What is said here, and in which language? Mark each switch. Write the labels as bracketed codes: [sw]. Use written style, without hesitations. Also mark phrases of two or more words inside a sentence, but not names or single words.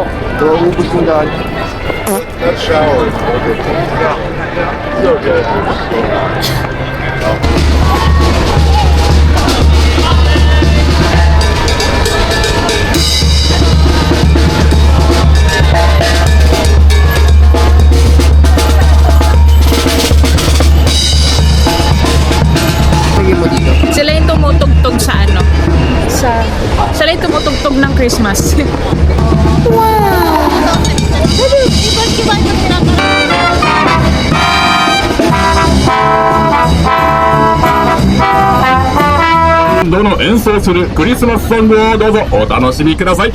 [tl] Ubus mo dahil. Lagyan mo dito. sila yung tumutugtog sa ano? Sila yung tumutugtog ng Christmas. [ja] バンドの演奏するクリスマスソングをどうぞお楽しみください。